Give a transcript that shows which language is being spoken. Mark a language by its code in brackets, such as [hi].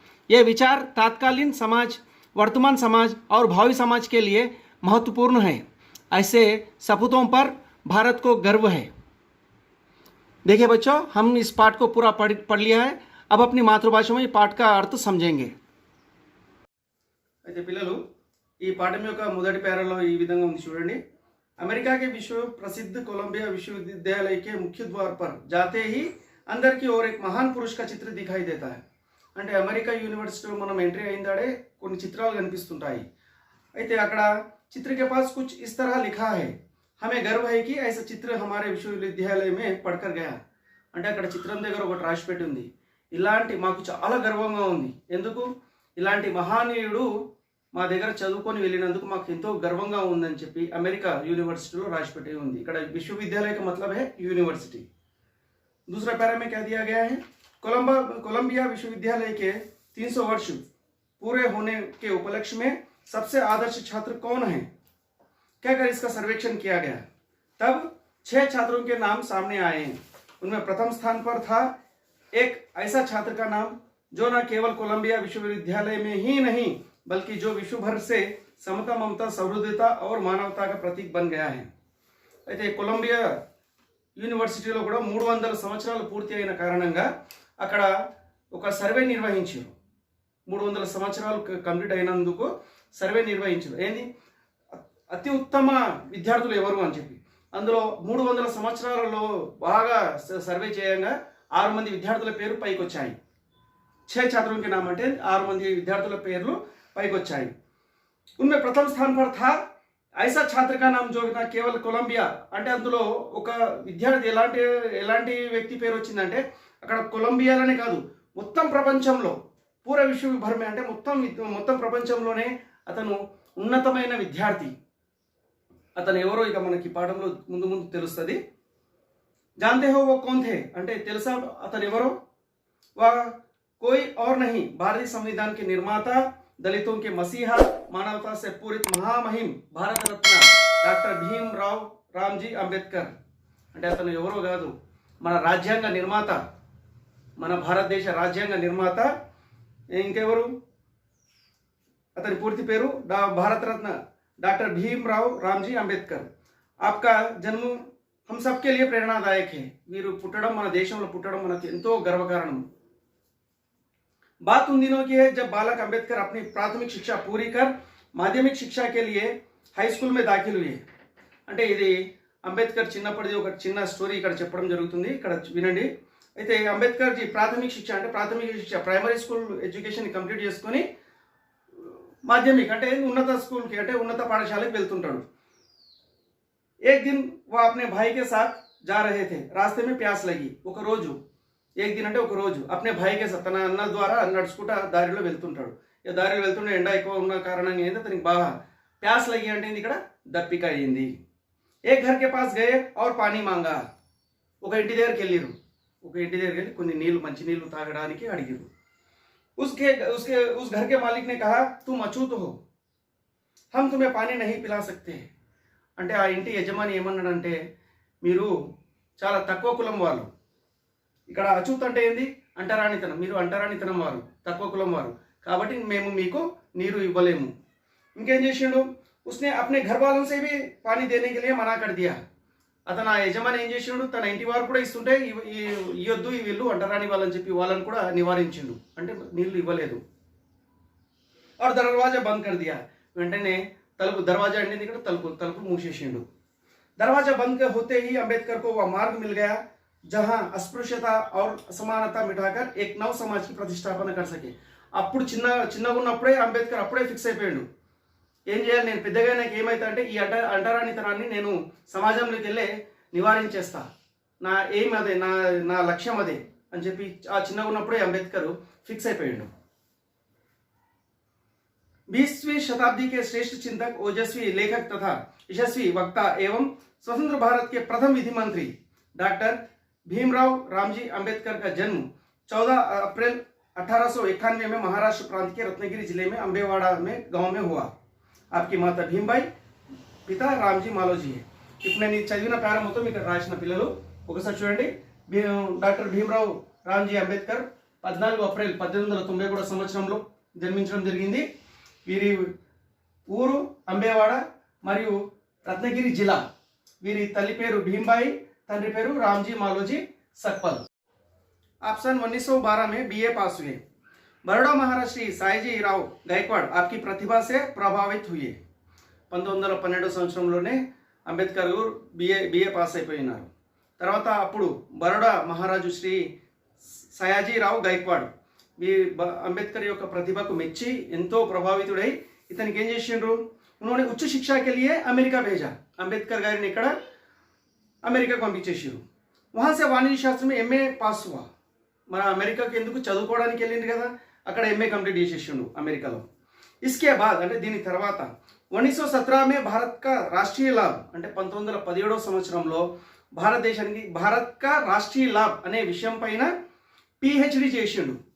[hi] ये विचार तत्कालीन समाज, वर्तमान समाज और भावी समाज के लिए महत्वपूर्ण है। ऐसे सपूतों पर भारत को गर्व है। देखिए बच्चों, हम इस पाठ को पूरा पढ़ लिया है। अब अपनी मातृभाषा में पाठ का अर्थ समझेंगे। [te] అయితే పిల్లలు ఈ పాఠం యొక్క మొదటి పేరాలో ఈ విధంగా ఉంది చూడండి। [hi] अमेरिका के विश्व प्रसिद्ध कोलंबिया विश्वविद्यालय के मुख्य द्वार पर जाते ही अंदर की ओर एक महान पुरुष का चित्र दिखाई देता है। [te] అంటే అమెరికా యూనివర్సిటీలో మనం ఎంట్రీ అయినదాడే కొన్ని చిత్రాలు కనిపిస్తుంటాయి। అయితే అక్కడ [hi] चित्र के पास कुछ इस तरह लिखा है, हमें गर्व है कि ऐसा चित्र हमारे विश्वविद्यालय में पढ़कर गया। [te] అంటే అక్కడ చిత్రం దగ్గర ఒకటి రాసి పెట్టి ఉంది, ఇలాంటి మాకు చాలా గర్వంగా ఉంది, ఎందుకు ఇలాంటి మహానీయుడు మా దగ్గర చదువుకొని వెళ్ళినందుకు మాకు ఎంతో గర్వంగా ఉందని చెప్పి అమెరికా యూనివర్సిటీలో రాసి పెట్టి ఉంది। ఇక్కడ [hi] विश्वविद्यालय का मतलब है यूनिवर्सिटी। दूसरा पैरा में क्या दिया गया है, कोलंबिया विश्वविद्यालय के 300 वर्ष पूरे होने के उपलक्ष्य में सबसे आदर्श छात्र कौन है। क्या कर इसका सर्वेक्षण किया गया, तब 6 छात्रों के नाम सामने आए हैं। उनमें प्रथम स्थान पर था एक ऐसा छात्र का नाम जो न केवल कोलंबिया विश्वविद्यालय में ही नहीं बल्कि जो विश्व भर से समता ममता सौहृदता और मानवता का प्रतीक बन गया है। [te] అయితే కొలంబియా యూనివర్సిటీలో కూడా 300 సంవత్సరాలు పూర్తి అయిన కారణంగా అక్కడ ఒక సర్వే నిర్వహించారు। 300 సంవత్సరాలు కంప్లీట్ అయినందుకు సర్వే నిర్వహించారు। ఏంది అతి ఉత్తమ విద్యార్థులు ఎవరు అని చెప్పి అందులో 300 సంవత్సరాలలో బాగా సర్వే చేయంగా 6 మంది విద్యార్థుల పేరు పైకి వచ్చాయి। [hi] 6 छात्रों के नाम [te] అంటే 6 మంది విద్యార్థుల పేర్లు పైకి వచ్చాయి। [hi] उनमें प्रथम स्थान पर था ऐसा छात्र का नाम जो ना केवल कोलंबिया [te] అంటే అందులో ఒక విద్యార్థి ఎలాంటి వ్యక్తి పేరు వచ్చిందంటే అక్కడ కొలంబియాలోనే కాదు మొత్తం ప్రపంచంలో [hi] పూరా విశ్వ భర్ में [te] అంటే మొత్తం ప్రపంచంలోనే అతను ఉన్నతమైన విద్యార్థి। అతను ఎవరో ఇక మనకి పాఠంలో ముందు తెలుస్తుంది। [hi] जानते हो वो कौन थे [te] అంటే తెలుసా అతను ఎవరో, [hi] वह कोई और नहीं भारतीय संविधान के निर्माता, दलितों के मसीहा, मानवता से पूरित महामहिम भारत रत्न डॉक्टर भीमराव रामजी अंबेडकर। [te] అంటే అతను ఎవరో కాదు, మన రాజ్యాంగ నిర్మాత, మన భారతదేశ రాజ్యాంగ నిర్మాత ఇంకెవరు, అతని పూర్తి పేరు భారత రత్న डॉक्टर भीमराव रामजी अंबेडकर। [hi] आपका जन्म हम सबके लिए प्रेरणादायक है। [te] వీరు పుట్టడం, మన దేశంలో పుట్టడం మనకు ఎంతో గర్వకారణం। [hi] बात उन दिनों की है जब बालक अंबेडकर अपनी प्राथमिक शिक्षा पूरी कर माध्यमिक शिक्षा के लिए हाई स्कूल में दाखिल हुए। [te] అంటే ఇది అంబేద్కర్ చిన్నప్పటిది ఒక చిన్న స్టోరీ ఇక్కడ చెప్పడం జరుగుతుంది, ఇక్కడ వినండి। అయితే అంబేద్కర్ జీ ప్రాథమిక శిక్ష అంటే ప్రాథమిక శిక్ష ప్రైమరీ స్కూల్ ఎడ్యుకేషన్ కంప్లీట్ చేసుకొని माध्यमिक అంటే ఉన్నత స్కూల్ కి అంటే ఉన్నత పాఠశాలకు వెళ్తుంటాడు। [hi] एक दिन वो अपने भाई के साथ जा रहे थे, रास्ते में प्यास लगी। [te] ఒక రోజు, [hi] एक दिन [te] అంటే ఒక రోజు [hi] अपने भाई के साथ [te] తన అన్న ద్వారా నడుచుకుంటా దారిలో వెళ్తుంటాడు। ఈ దారిలో వెళ్తుంటే ఎండ ఎక్కువ ఉన్న కారణంగా ఏంది అతనికి బాగా [hi] ప్యాస్ లగి [te] అంటే ఇక్కడ దప్పిక అయింది। [hi] एक घर के पास गए और पानी मांगा। [te] ఒక ఇంటి దగ్గరికి వెళ్ళిరు, ఒక ఇంటి దగ్గరికి వెళ్ళి కొన్ని నీళ్లు, మంచి నీళ్లు తాగడానికి అడిగిరు। [hi] उस घर के मालिक ने कहा तुम अछूत हो, हम तुम्हें पानी नहीं पिला सकते। [te] అంటే ఆ ఇంటి యజమాని ఏమన్నాడంటే మీరు చాలా తక్కువ కులం వాళ్ళు। ఇక్కడ అచూత్ అంటే ఏంది, అంటరానితనం, మీరు అంటరానితనం వారు, తక్కువ కులం వారు, కాబట్టి మేము మీకు నీరు ఇవ్వలేము। ఇంకేం చేసిండు, [hi] उसने अपने घर वालों से भी पानी देने के लिए मना कर दिया। [te] అతను ఆ యజమాని ఏం చేసిండు, తన ఇంటి వారు కూడా ఇస్తుంటే ఇవ్వద్దు, వీళ్ళు అంటరాని వాళ్ళని చెప్పి వాళ్ళని కూడా నివారించిండు, అంటే నీళ్లు ఇవ్వలేదు। [hi] और दरवाजा बंद कर दिया, [te] వెంటనే తలుపు దర్వాజా అంటే ఇక్కడ తలుపు మూసేసిండు। [hi] दरवाजा बंद होते ही अंबेडकर को वह मार्ग मिल गया जहां अस्पृश्यता और असमानता मिटाकर एक नव समाज की प्रतिष्ठापना कर सके। [te] అప్పుడు చిన్నగా ఉన్నప్పుడే అంబేద్కర్ అప్పుడే ఫిక్స్ అయిపోయాడు, ఏం చేయాలి, నేను పెద్దగా నాకు ఏమవుతా అంటే ఈ అంటరానితనాన్ని నేను సమాజంలోకి వెళ్ళే నివారించేస్తా, నా ఎయిమ్ అదే, నా లక్ష్యం అదే అని చెప్పి ఆ చిన్నగా ఉన్నప్పుడే అంబేద్కర్ ఫిక్స్ అయిపోయాడు. [hi] 20वीं शताब्दी के श्रेष्ठ चिंतक, ओजस्वी लेखक तथा यशस्वी वक्ता एवं स्वतंत्र भारत के प्रथम विधि मंत्री डॉक्टर भीमराव रामजी अंबेडकर का जन्म 14 अप्रैल 1891 में महाराष्ट्र प्रांत के रत्नागिरी जिले में अंबेवाड़ा में गांव में हुआ. आपकी माता भीमबाई, पिता రామ్జీ మాలోజీ. [te] ఇప్పుడు నేను చదివిన పేర మొత్తం ఇక్కడ రాసిన పిల్లలు ఒకసారి చూడండి. డాక్టర్ భీమరావు రామ్జీ అంబేద్కర్ 14 ఏప్రిల్ 1890 సంవత్సరంలో జన్మించడం జరిగింది. వీరి ఊరు అంబేవాడ మరియు రత్నగిరి జిల్లా. వీరి తల్లి పేరు భీమబాయి, తండ్రి పేరు రామ్జీ మాలోజీ सकपल. [hi] ऑप्शन 1912 में बीए पास हुए. बड़ौदा महाराज श्री सायाजी राव गायकवाड़ आपकी प्रतिभा से प्रभावित हुए. [te] 1912 సంవత్సరంలోనే అంబేద్కర్ బిఏ పాస్ అయిపోయినారు. తర్వాత అప్పుడు బరోడా మహారాజు శ్రీ సయాజీరావు గైక్వాడ్ అంబేద్కర్ యొక్క ప్రతిభకు మెచ్చి ఎంతో ప్రభావితుడై ఇతనికి ఏం చేసిండ్రు, [hi] उन्होंने उच्च शिक्षा के लिए अमेरिका भेजा. [te] అంబేద్కర్ గారిని ఇక్కడ అమెరికాకు పంపించేసారు. [hi] वहाँ से वाणिज्य शास्त्र में एमए पास हुआ. [te] మన అమెరికాకి ఎందుకు చదువుకోవడానికి వెళ్ళింది కదా, అక్కడ ఎంఏ కంప్లీట్ చేసేసిండు అమెరికాలో. [hi] इसके बाद [te] అంటే దీని తర్వాత [hi] 1917 में भारत का राष्ट्रीय लाभ [te] అంటే 1917 సంవత్సరంలో భారతదేశానికి భారత్ కా రాష్ట్రీయ లాభ్ అనే విషయం పైన పిహెచ్డి చేసిండు.